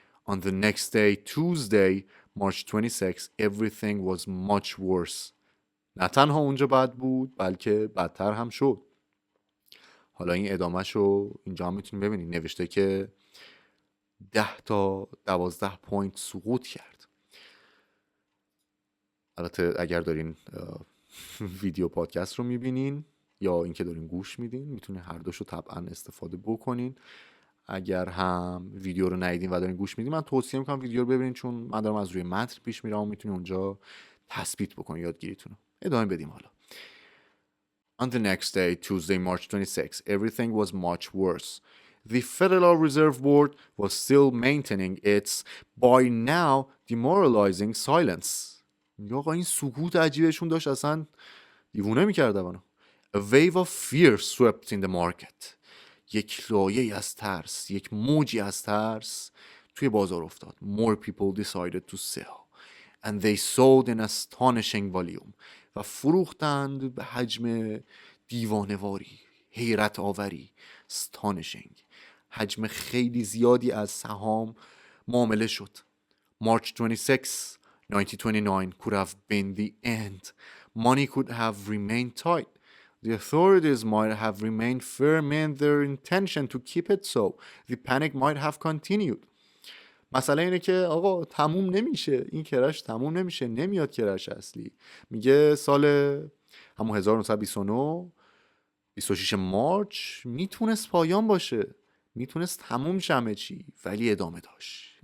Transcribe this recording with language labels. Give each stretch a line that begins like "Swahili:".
English: On the next day, Tuesday, March 26, everything was much worse.
Persian: نه تنها اونجا بد بود بلکه بدتر هم شد. حالا این ادامهشو اینجا هم میتونی ببینی، نوشته که 10 تا 12 پوینت سقوط کرد. البته اگر دارین ویدیو پادکست رو میبینین یا اینکه دارین گوش میدین میتونین هر دوشو طبعا استفاده بکنین. اگر هم ویدیو رو ندیدین و دارین گوش میدین من توصیه میکنم ویدیو رو ببینین، چون من دارم از روی متن پیش میرم و میتونین اونجا تثبیت بکنین یادگیریتون رو. ادامه بدیم حالا.
English: On the next day, Tuesday, March 26, everything was much worse. The Federal Reserve Board was still maintaining its by now demoralizing silence.
Persian: آقا این سکوت عجیبشون داشت اصلا دیوونه میکرد منو.
English: A wave of fear swept in the market.
Persian: یک لایه از ترس، یک موجی از ترس توی بازار افتاد.
English: More people decided to sell and they sold in astonishing volume.
Persian: و فروختند به حجم دیوانه‌واری، حیرت آوری. astonishing حجم خیلی زیادی از سهام معامله شد.
English: March 26 1929 could have been the end. Money could have remained tight. The authorities might have remained firm in their intention to keep it so. The panic might have continued.
Persian: مسئله اینه که آقا تموم نمیشه، این کرش تموم نمیشه، نمیاد کرش اصلی. میگه سال همون 1929 26 مارچ میتونست پایان باشه، میتونست تموم شمه چی، ولی ادامه داشت.